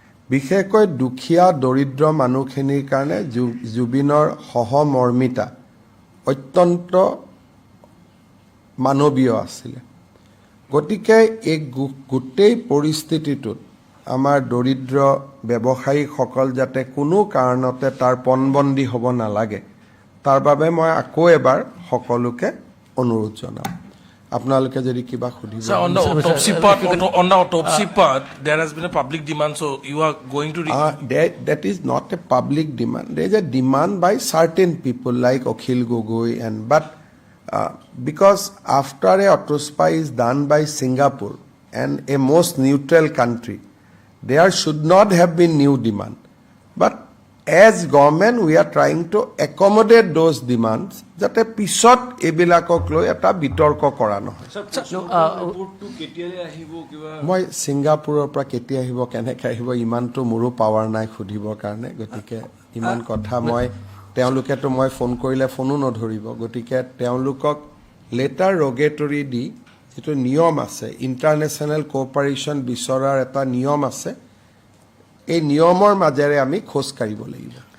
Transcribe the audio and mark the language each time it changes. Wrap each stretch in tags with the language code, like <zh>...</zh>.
<as>বিশেষকৈ দুখীয়া দৰিদ্ৰ মানুহখিনিৰ কাৰণে জুবিনৰ সহমৰ্মিতা অত্যন্ত মানৱীয় আছিলে। গতিকে এই গোটেই পৰিস্থিতিটোত আমাৰ দৰিদ্ৰ ব্যৱসায়ীসকল যাতে কোনো কাৰণতে তাৰ পণবন্দী হ'ব নালাগে, তাৰ বাবে মই আকৌ এবাৰ সকলোকে অনুৰোধ জনাম। আপোনালোকে যদি কিবা সুধিব।</as> <en>Sir, on the autopsy part, there has been a public demand, so you are going to... That is not a public demand. There is a demand by certain people like Akhil Gogoi, but because after a autopsy is done by Singapore and a most neutral country, there should not have been new demand. But as government, we are trying to accommodate those demands</en> <as>যাতে পিছত এবিলাকক লৈ এটা বিতৰ্ক কৰা নহয়। মই ছিংগাপুৰৰ পৰা কেতিয়া আহিব, কেনেকৈ আহিব, ইমানটো মোৰো পাৱাৰ নাই সুধিবৰ কাৰণে। গতিকে ইমান কথা তেওঁলোকেতো মই ফোন কৰিলে ফোনো নধৰিব। গতিকে তেওঁলোকক লেটাৰ ৰগেটৰী দি যিটো নিয়ম আছে, ইণ্টাৰনেশ্যনেল কোঅপাৰেশ্যন বিচৰাৰ এটা নিয়ম আছে, এই নিয়মৰ মাজেৰে আমি খোজ কাঢ়িব লাগিব।</as>